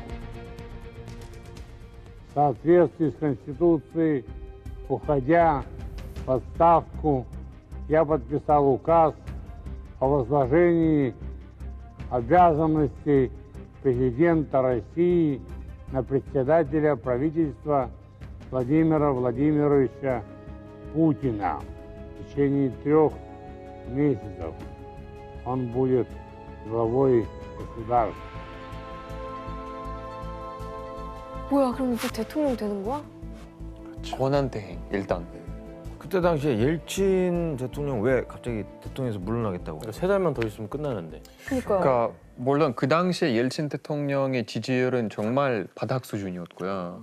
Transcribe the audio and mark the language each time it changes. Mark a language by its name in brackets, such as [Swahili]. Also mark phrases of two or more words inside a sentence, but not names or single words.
[Russian] В соответствии с Конституцией, уходя в отставку, я подписал указ о возложении обязанностей президента России на председателя правительства Владимира Владимировича Путина. В течение 3 месяцев он будет главой государства. [Korean] 뭐야, 그럼 이제 대통령 되는 거야? 권한 대행 일단. 그때 당시에 옐친 대통령 왜 갑자기 대통령에서 물러나겠다고? 그러니까 3달만 더 있으면 끝나는데. 그니까요. 그러니까 물론 그 당시에 옐친 대통령의 지지율은 정말 바닥 수준이었고요.